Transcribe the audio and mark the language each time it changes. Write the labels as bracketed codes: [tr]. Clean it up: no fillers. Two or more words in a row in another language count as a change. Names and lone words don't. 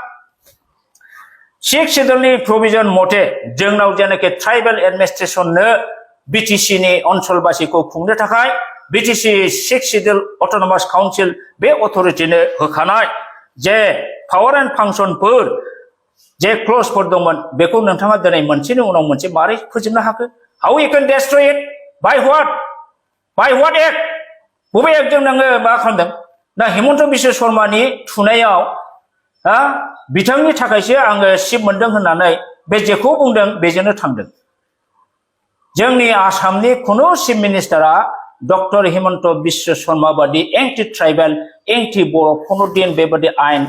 [brx] 6 [en] schedule provision [brx] मथे जोंनाव जेनाखि [en] tribal administration [brx] बिटिसिनि ओनसोलबासिखौ खुंनो थाखाय बिटिसि 6 [en] schedule autonomous council [brx] बे अथरिटिनो होखानाय जे [en] power and function [brx] जे क्लजफोर दंमोन बेखौ नोंथाङा दिनै मोनसेनि उनाव मोनसे मारै फोजोबनो हाखो [en] how you can destroy it by what act [brx] बबे एक्टजों नोङो मा खालामदों ना हिमन्त बिश्व शर्मानि थुनायाव बिथांनि थाखायसो आङो सिट मोनदों होननानै बे जेखौ बुंदों बेजोंनो थांदों जोंनि आसामनि खुनु [en] chief minister [brx] डक्टर हिमन्त बिश्व शर्मा बादि [en] anti tribal anti [brx] बर' खुनु दिन बेबादि आयेन